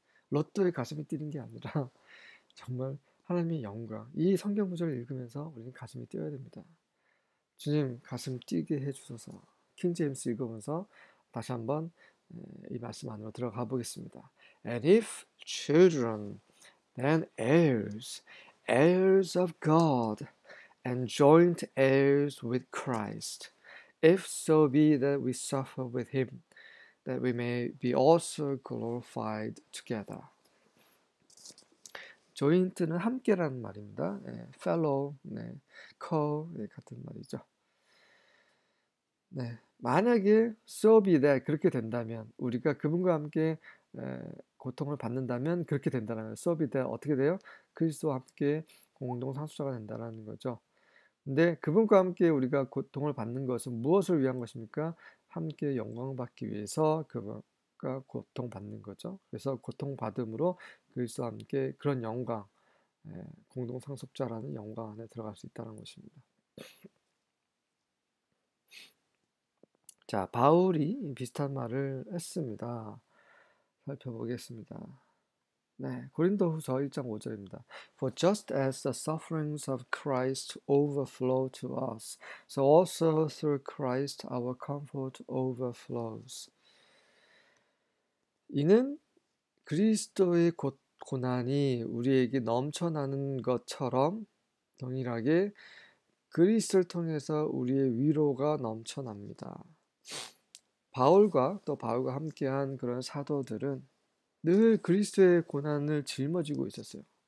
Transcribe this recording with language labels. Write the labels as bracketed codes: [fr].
[ko] 로또에 가슴이 뛰는 게 아니라 정말 하나님의 영광, 이 성경 구절을 읽으면서 우리는 가슴이 뛰어야 됩니다. 주님 가슴 뛰게 해주소서. 킹 제임스 읽으면서 다시 한번 이 말씀 안으로 들어가 보겠습니다. [en] And if children, then heirs, heirs of God, and joint heirs with Christ, if so be that we suffer with him, that we may be also glorified together. [ko] joint는 함께라는 말입니다. fellow, co 같은 말이죠. 만약에 [en] so be that [ko] 그렇게 된다면 우리가 그분과 함께 고통을 받는다면 그렇게 된다면 so be that 어떻게 돼요? 그리스도와 함께 공동 상속자가 된다는 거죠. 근데 그분과 함께 우리가 고통을 받는 것은 무엇을 위한 것입니까? 함께 영광받기 위해서 그분과 고통받는 거죠. 그래서 고통받음으로 그리스도와 함께 그런 영광, 공동 상속자라는 영광 안에 들어갈 수 있다는 것입니다. 자, 바울이 비슷한 말을 했습니다. 살펴보겠습니다. 고린도후서 1장 5절입니다. [en] For just as the sufferings of Christ overflow to us, so also through Christ our comfort overflows. [ko] 이는 그리스도의 고난이 우리에게 넘쳐나는 것처럼 동일하게 그리스도를 통해서 우리의 위로가 넘쳐납니다. 바울과 함께한 그런 사도들은 늘 그리스도의 고난을 짊어지고 있었어요.